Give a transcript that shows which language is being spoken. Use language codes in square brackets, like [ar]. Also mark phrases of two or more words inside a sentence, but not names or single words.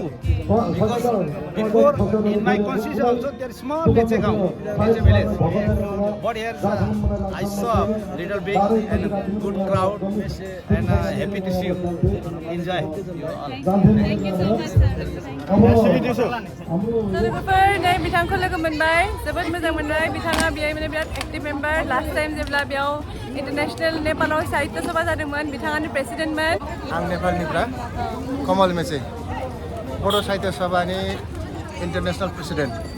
[en] Because before in my constitution also there is small Meche village. But here I saw little big and good crowd and happy to see you. Enjoy. Thank you so much, sir. Nice to meet you, sir. [brx] So लोगोफोर नै बिथांखौ लोगो मोनबाय जोबोद मोजां मोनबाय बिथाङा बेहाय माने बिराद [en] active member last time [brx] जेब्ला बेयाव इन्टारनेशनेल नेपालाव साहित्य सभा जादोंमोन बिथाङानो प्रेसिडेन्टमोन आं नेपालनिफ्राय कमल मेचे बड' साहित्य सभानि [en] international president